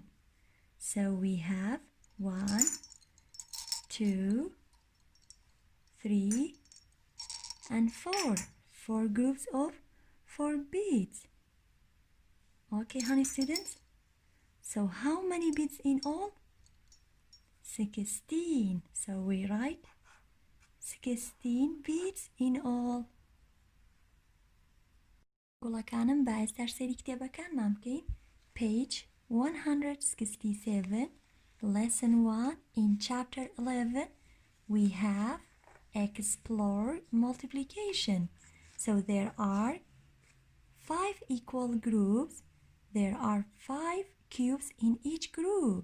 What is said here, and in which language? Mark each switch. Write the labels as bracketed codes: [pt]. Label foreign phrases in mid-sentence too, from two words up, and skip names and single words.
[en] So we have 1, 2, 3, and 4. 4 groups of 4 beads. Okay, honey students? So how many beads in all? 16. So we write 16 beads in all. [ckb] گوڵەکانم با ئێستا سەری کتێبەکانمان بکەین. [en] Page 167, Lesson 1 in Chapter 11 we have Explore multiplication. So there are 5 equal groups. There are 5 cubes in each group.